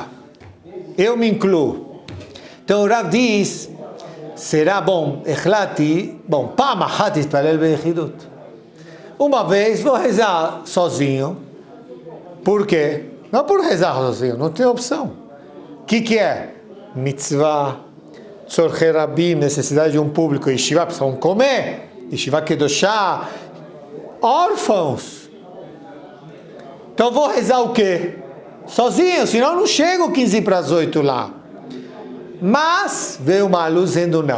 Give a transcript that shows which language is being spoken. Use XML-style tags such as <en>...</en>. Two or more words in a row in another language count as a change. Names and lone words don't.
<pt>Eu me incluo. Então o Rav diz, será bom,</pt> <he>פעם אחת יתפלל ביחידות.</he> <pt>Uma vez vou rezar sozinho. Por quê? Não por rezar sozinho, não tem opção. O que é?</pt> <he>מצוה, צורכי רבים,</he> <pt>necessidade de um público, yeshiva, precisam comer,</pt> <he>ישיבה קדושה,</he> <pt>órfãos. Então vou rezar o quê? Sozinho, senão não chego 15 para as 8 lá. Mas veio uma luz dizendo não.</pt>